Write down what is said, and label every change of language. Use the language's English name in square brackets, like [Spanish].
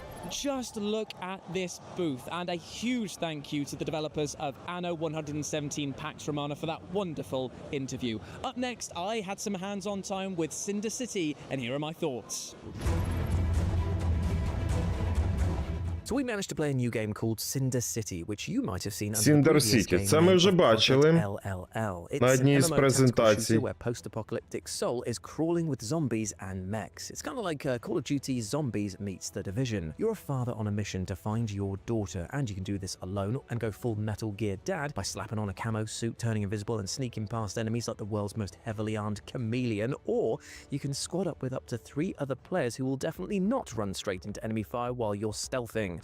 [English] Just look at this booth, and a huge thank you to the developers of Anno 117 Pax Romana for that wonderful interview. Up next, I had some hands-on time with Cinder City, and here are my thoughts. So we managed to play a new game called Cinder City, which you might have seen under the Cinder previous City, game [Ukrainian] це ми вже бачили на одній з презентацій. [English] Where post-apocalyptic Seoul is crawling with zombies and mechs. It's kind of like Call of Duty Zombies meets The Division. You're a father on a mission to find your daughter, and you can do this alone and go full Metal Gear Dad by slapping on a camo suit, turning invisible and sneaking past enemies like the world's most heavily armed chameleon, or you can squad up with up to 3 other players who will definitely not run straight into enemy fire while you're stealthing.